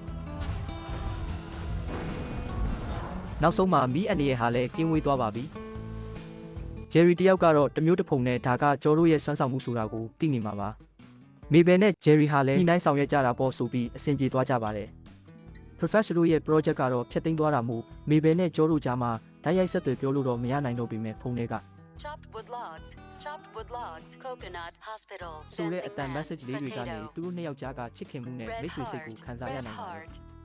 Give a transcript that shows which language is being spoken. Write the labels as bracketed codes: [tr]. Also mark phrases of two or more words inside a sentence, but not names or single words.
[my] နောက်ဆုံးမှာမီးအန်ဒီရဲ့ဟာလည်းကင်းဝေးသွားပါပြီဂျယ်ရီတယောက်ကတော့တမျိုးတစ်ဖုံနဲ့ဒါကကျော်တို့ရဲ့စွမ်းဆောင်မှုဆိုတာကိုသိနေမှာပါမေဘယ်နဲ့ဂျယ်ရီဟာလည်းဒီနိုင်ဆောင်ရွက်ကြတာပေါ့ဆိုပြီးအဆင်ပြေသွားကြပါတယ် Professor တို့ရဲ့ project ကတော့ဖျက်သိမ်းသွားတာမို့မေဘယ်နဲ့ကျော်တို့ကြားမှာဓာတ်ရိုက်ဆက်သွယ်ပြောလို့တော့မရနိုင်တော့ပေမဲ့ဖုန်းထဲက [en] Chopped wood logs, coconut, hospital, [my] ဆိုတဲ့အတန် message လေးတွေကနေသူတို့နှစ်ယောက်ကြားကချစ်ခင်မှုနဲ့မိတ်ဆွေစိတ်ကိုခံစားရနိုင်ပါတယ်